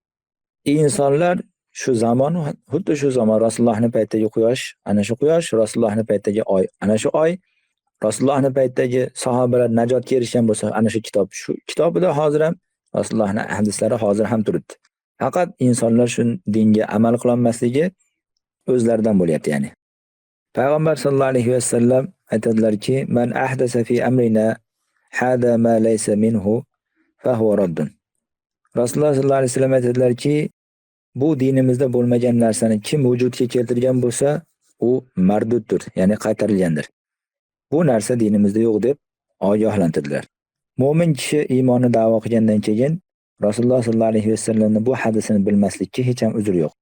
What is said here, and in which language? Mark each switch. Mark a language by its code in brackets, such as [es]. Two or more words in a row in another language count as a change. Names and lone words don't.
[uz] Insonlar shu zamon, xuddi shu zamon Rasulullohning paytidagi quyosh, ana shu quyosh, Rasulullohning paytidagi oy, ana shu oy, Rasulullohning paytidagi sahobalar najotga erishgan bo'lsa, ana shu kitob, shu kitobida hozir ham Rasulullohning hadislari hozir ham turibdi. Faqat insonlar shu dinga amal qila olmasligi o'zlaridan bo'lyapti, ya'ni. Payg'ambar sollallohu alayhi vasallam aytadilarki, [ar] "من أحدث في أمرنا هذا ما ليس منه فهو رد." [uz] Rasululloh sollallohu alayhi vasallam aytadilarki, bu dinimizda bo'lmagan narsani kim vujudga keltirgan bo'lsa, u marduddir, ya'ni qaytarilgandir. Bu narsa dinimizda yo'q deb ogohlantirdilar. Mo'min kishi iymonni da'vo qilgandan keyin Rasululloh sollallohu alayhi vasallamning bu hadisini bilmaslikka hech ham uzr yo'q.